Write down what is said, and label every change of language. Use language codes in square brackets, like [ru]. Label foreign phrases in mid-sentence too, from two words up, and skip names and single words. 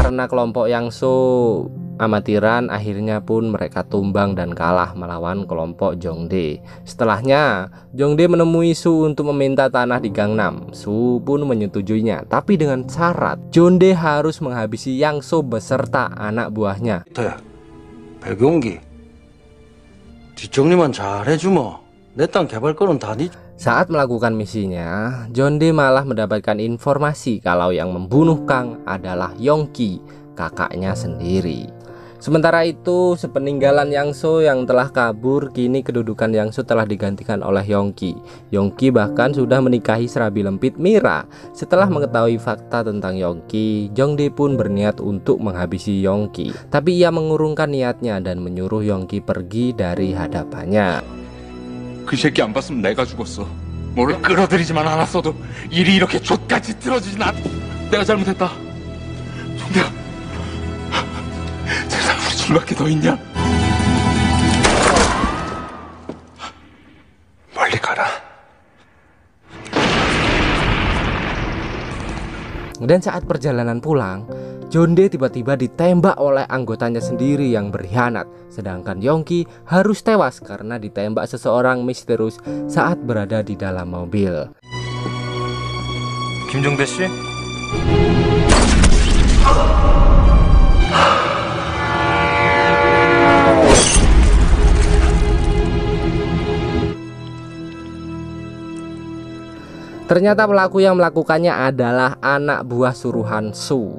[id] kelompok Yangso amatiran akhirnya pun mereka tumbang dan kalah melawan kelompok Jongdae. Setelahnya Jongdae menemui Su untuk meminta tanah di Gangnam. Su pun menyetujuinya, tapi dengan syarat Jongdae harus menghabisi Yangso beserta anak buahnya. [ko] 야, 백용기. 뒷정리만 잘해주면 내 땅 개발 거는 다 니. [id] Saat melakukan misinya, Jongdae malah mendapatkan informasi kalau yang membunuh Kang adalah Yongki, kakaknya sendiri. Sementara itu, sepeninggalan Yangso yang telah kabur, kini kedudukan Yangso telah digantikan oleh Yongki. Yongki bahkan sudah menikahi serabi lempit Mira. Setelah mengetahui fakta tentang Yongki, Jongdae pun berniat untuk menghabisi Yongki. Tapi ia mengurungkan niatnya dan menyuruh Yongki pergi dari hadapannya. [ko] 그 새끼 안 봤으면 내가 죽었어. 뭐를 끌어들이지만 않았어도 일이 이렇게 좆같이 틀어지진 않. 내가 잘못했다. 내가 세상 우리 둘밖에 더 있냐? 멀리 가라. [id] Dan saat perjalanan pulang, Jongdae tiba-tiba ditembak oleh anggotanya sendiri yang berkhianat. Sedangkan Yongki harus tewas karena ditembak seseorang misterius saat berada di dalam mobil. [ko] 김종대 씨? [id] Ternyata pelaku yang melakukannya adalah anak buah suruhan Su.